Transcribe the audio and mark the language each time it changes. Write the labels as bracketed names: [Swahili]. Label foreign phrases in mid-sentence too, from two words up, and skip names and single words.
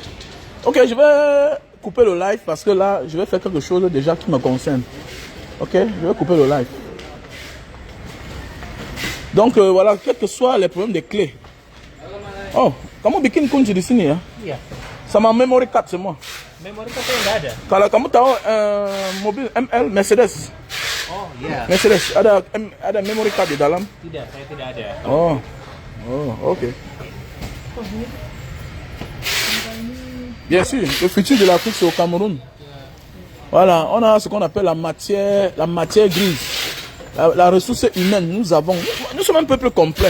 [French] Ok, je vais couper le live parce que là, je vais faire quelque chose déjà qui me concerne. Ok, je vais couper le live. Donc voilà, quels que soient les problèmes des clés. [Indonesian] Oh, kamu bikin kunci di sini ya? Iya. Sama [English] memory card [Indonesian] semua. [English] Memori card [Indonesian] nggak ada. Kalau kamu tahu mobil ML Mercedes. Oh iya. Mercedes ada [English] memory card [Indonesian] di dalam. Tidak, saya tidak ada. Oh, ok. [French] Bien sûr, le futur de l'Afrique c'est au Cameroun. Voilà, on a ce qu'on appelle la matière grise. La ressource humaine, nous sommes un peuple complet.